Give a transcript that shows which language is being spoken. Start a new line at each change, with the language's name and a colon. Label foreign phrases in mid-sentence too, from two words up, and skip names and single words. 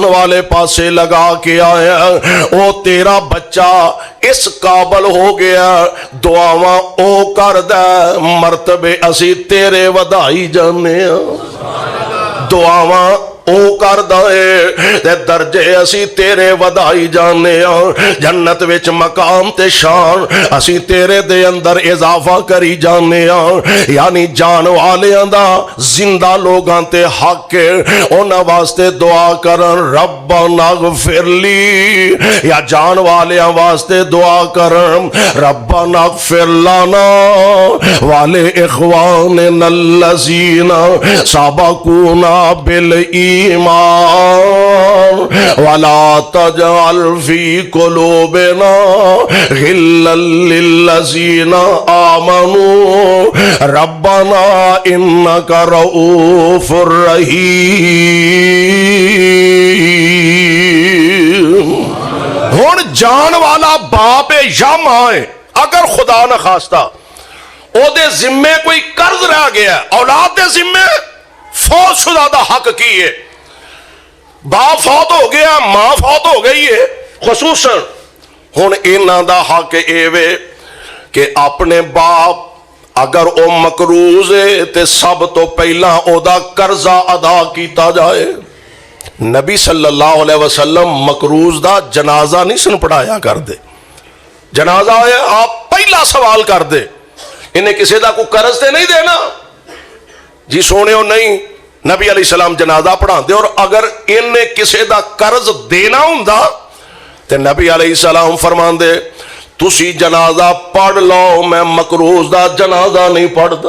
Punjabi: والے پاسے لگا کے آیا، او تیرا بچہ اس قابل ہو گیا، دعاواں او کردا، مرتبے اسی تیرے ودھائی جانے، دعاواں او کردا ہے تے درجے اسی تیرے ودھائی جانے، جنت وچ مقام تے شان اسی تیرے دے اندر اضافہ کری جانے. یعنی جان والیاں دا زندہ لوگاں تے حق ہے، انہاں واسطے دعا کرن
Arabic: ربنا اغفر لي,
Punjabi: یا جان والیاں واسطے دعا کرن
Arabic: ربنا اغفر لنا ول إخواننا الذين سبقونا بال إيمان ولا تجعل في قلوبنا غلا للذين آمنوا ربنا إنك رؤوف رحيم.
Punjabi: ہن جان والا باپ ہے یا ماں ہے، اگر خدا نہ خواستہ اودے ذمے کوئی قرض رہ گیا، اولاد دے ذمے فوتشدہ دا حق کی ہے، باپ فوت ہو گیا، ماں فوت ہو گئی ہے، خصوصاً ہن انہاں دا حق ایوے کہ اپنے باپ اگر او مقروض ہے تے سب تو پہلا اودا قرضہ ادا کیا جائے. نبی
Arabic: صلى الله عليه وسلم
Punjabi: مقروض دا جنازہ نہیں سن پڑھایا کردے، جنازہ ہے آپ پہلا سوال کر دے، انہیں کسی کا کوئی قرض تے نہیں دینا جی سونے، نہیں نبی علیہ السلام جنازہ پڑھاتے، اور اگر انہیں کسی کا قرض دینا ہندا تے نبی علیہ السلام فرماندے تسی جنازہ پڑھ لو، میں مقروض دا جنازہ نہیں پڑھتا.